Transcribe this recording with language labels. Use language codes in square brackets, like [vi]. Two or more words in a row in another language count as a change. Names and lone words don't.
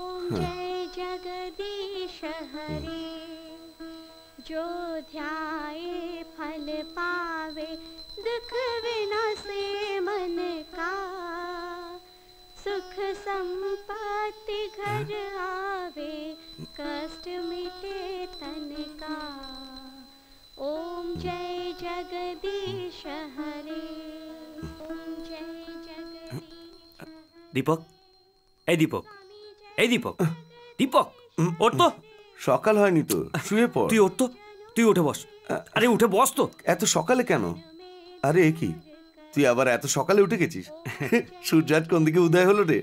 [hi] जय जगदीश हरे जो ध्याए फल पावे दुख विनाशे मन का सुख संपत्ति घर आवे कष्ट मिटे तन का ओम जय जगदीश हरे ओम जय जगदीश [bn] দীপক, এই দীপক, এই দীপক, দীপক, ওঠ তো। সকাল হয়নি তো, শুয়ে পড়। তুই ওঠ তো, তুই উঠে বস। আরে উঠে বস তো। এত সকালে কেন? আরে এ কি, তুই আবার এত সকালে উঠে গেছিস? সূর্য আজ কোন দিকে উদয় হলো রে?